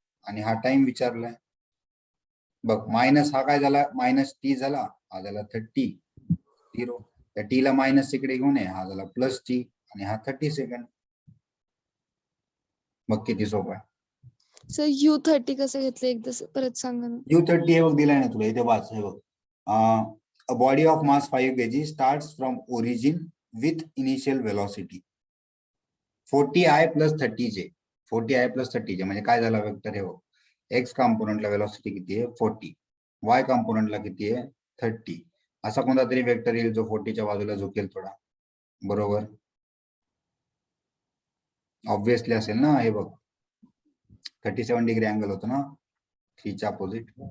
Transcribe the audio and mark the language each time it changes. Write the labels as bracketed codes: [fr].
[mr] आणि हा टाइम विचारलाय, बघ मायनस हा काय झाला, -t झाला, हा झाला 30 0. त्या टी ला मायनस इकडे घेऊन ये, हा झाला +t आणि हा 30 सेकंड. मग किती सोपं आहे. सर U30 कसं घेतलं एकदा परत सांगा ना. U30 हे बघ दिलाय ना तुला, इथे वाच. हे बघ, [en] A body of mass 5 kg starts from origin with initial velocity 40I plus 30J. [mr] 40I plus 30J म्हणजे काय झाला वेक्टर. हे बघ, एक्स कंपोनंटला वेलॉसिटी किती आहे 40, वाय कंपोनंटला किती आहे 30. असा कोणता तरी वेक्टर येईल जो 40च्या बाजूला झुकेल थोडा, बरोबर. ऑब्विसली असेल ना. हे बघ 37 डिग्री अँगल होतो ना 3च्या अपोजिट.